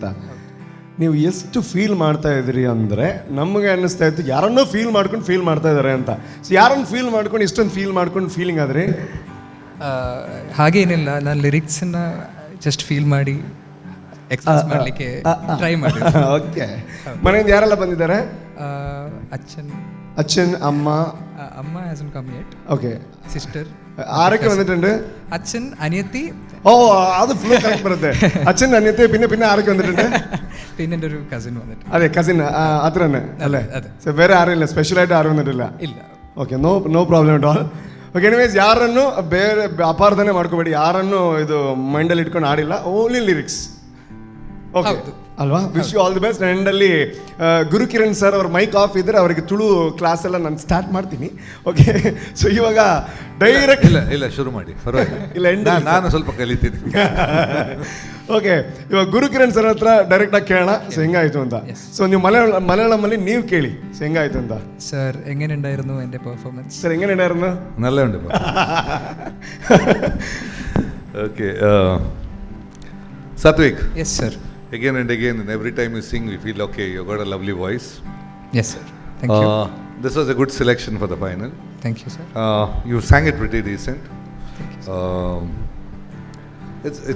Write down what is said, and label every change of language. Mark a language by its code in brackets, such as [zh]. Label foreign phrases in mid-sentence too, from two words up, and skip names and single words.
[kn] ನೀವು ಎಷ್ಟು ಫೀಲ್ ಮಾಡ್ತಾ ಇದ್ದೀರಿ ಅಂದರೆ ನಮಗೆ ಅನ್ನಿಸ್ತಾ ಇತ್ತು ಯಾರನ್ನೋ ಫೀಲ್ ಮಾಡ್ತಾ ಇದ್ದಾರೆ ಅಂತ. ಸೊ ಯಾರನ್ನು ಫೀಲ್ ಮಾಡ್ಕೊಂಡು ಇಷ್ಟೊಂದು ಫೀಲ್ ಮಾಡ್ಕೊಂಡು ಫೀಲಿಂಗ್ ಆದ್ರಿ? ಹಾಗೇನಿಲ್ಲ, ನಾನು ಲಿರಿಕ್ಸನ್ನು [en] just feel [kn] ಮಾಡಿ ಎಕ್ಸ್ಪ್ರೆಸ್ ಮಾಡಲಿಕ್ಕೆ ಟ್ರೈ ಮಾಡಿ. ಓಕೆ, ಮನೆಯಿಂದ ಯಾರೆಲ್ಲ ಬಂದಿದ್ದಾರೆ? [ml] അച്ഛൻ അമ്മ [en] അമ്മ hasn't come yet. [ml] ഓക്കെ, സിസ്റ്റർ ആരൊക്കെ വന്നിട്ടുണ്ട്? അച്ഛൻ, അനിയത്തി. [kn] ಓ, ಅದು [en] full correct [kn] ബರುತ್ತೆ. [ml] അച്ഛൻ, അനിയത്തി, പിന്നെ ആരൊക്കെ വന്നിട്ടുണ്ട്? പിന്നെ എൻ്റെ ഒരു കസിൻ വന്നിട്ടുണ്ട്. അതെ, കസിൻ അത്ര തന്നെ അല്ലേ? [kn] ಸೊ ಬೇರೆ ಯಾರು ಇಲ್ಲ, ಸ್ಪೆಷಲ್ ಆയിട്ട് ಯಾರು ಬಂದಿರಲಿಲ್ಲ? ಇಲ್ಲ. ಓಕೆ, [en] no problem at all. [kn] ಓಕೆ, ಎನಿವೇಸ್ ಯಾರನ್ನು ಬೇರೆ ಅಪಾರ್ಥನೆ ಮಾಡ್ಕೋಬೇಡಿ, ಯಾರನ್ನು ಇದು ಮೈಂಡಲ್ಲಿ ಇಟ್ಕೊಂಡು ಆಡಿಲ್ಲ, [en] only lyrics. [kn] ಓಕೆ ಅಲ್ವಾ? [en] wish you all the best. [kn] ಎಂಡಲ್ಲಿ ಗುರುಕಿರಣ್ ಸರ್ ಅವ್ರ [en] mic off [kn] ಇದ್ರೆ ಅವರಿಗೆ ತುಳು ಕ್ಲಾಸ್ ಎಲ್ಲ ನಾನು ಸ್ಟಾರ್ಟ್ ಮಾಡ್ತೀನಿ. ಓಕೆ, ಸೊ ಇವಾಗ ಡೈರೆಕ್ಟ್ ಇಲ್ಲ ಶುರು ಮಾಡಿ, ಇಲ್ಲ ಎಂಡ್ ನಾನು ಸ್ವಲ್ಪ ಕಲಿತೀನಿ. ಓಕೆ, ಇವಾಗ ಗುರುಕಿರಣ್ ಸರ್ ಹತ್ರ ಡೈರೆಕ್ಟಾಗಿ ಕೇಳೋಣ ಸೊ ಹೆಂಗಾಯಿತು ಅಂತ. ಸೊ ನೀವು മലയാളമಲ್ಲಿ ನೀವು ಕೇಳಿ ಸೊ ಹೆಂಗಾಯಿತು ಅಂತ. [ml] സർ, എങ്ങനെയുണ്ടായിരുന്നു എൻ്റെ പെർഫോമൻസ്? സർ എങ്ങനെയുണ്ടായിരുന്നു? നല്ല ഉണ്ട്. ഓക്കെ, [en] Satvik. Yes, sir. Again and again, and every time you sing, we feel okay. You got a lovely voice. Yes, sir. Thank you. This was a good selection for the final. Thank you, sir. You sang it pretty decent. Thank you, sir.